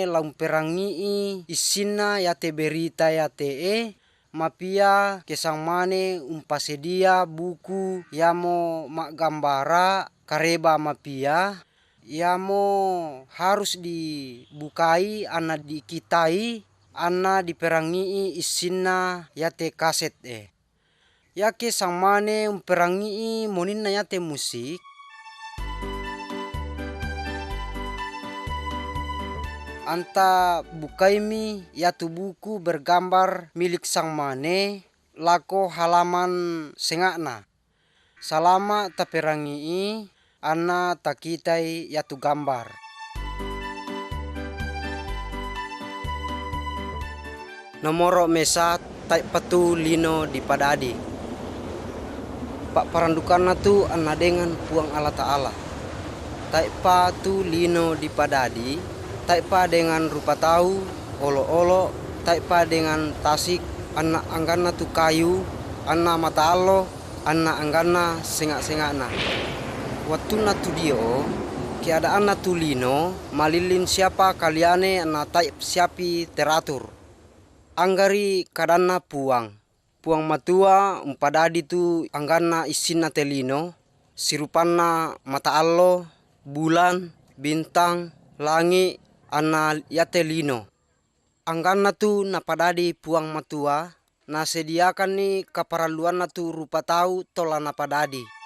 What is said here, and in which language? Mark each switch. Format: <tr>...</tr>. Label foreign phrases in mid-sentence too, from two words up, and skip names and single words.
<mqj>laum perangii isinna yate berita yate mapia ke sang mane umpasedia buku yamo makgambara kareba mapia yamo harus dibukai anna dikitai anna diperangii isinna yate kaset yake sang mane umperangii moninna yate musik anta bukaimi yatu</mqj> <id>buku bergambar milik</id> <mqj>sang mane lako halaman sengakna salama taperangii anna takitai yatu gambar. Nomoro mesa tai patu lino di padadi. Pak parandukanna tu anna dengan puang Allah Ta'ala. Tai patu lino di padadi, tai pa dengan rupa tahu, olo-olo, tai pa dengan tasik, anna angganna tu kayu, anna mata allo, anna angganna sengak-sengakna. Wattuna tu dio, keadaanna tu lino, malilin siapa kaliane anna tai siapi teratur. Anggari kadanna puang matua umpadadi tu angganna isinna telino sirupanna mata allo bulan bintang langi anna yate lino angganna tu napadadi puang matua na sediakan ni kaparalluanna tu rupa tau tola napadadi.</mqj>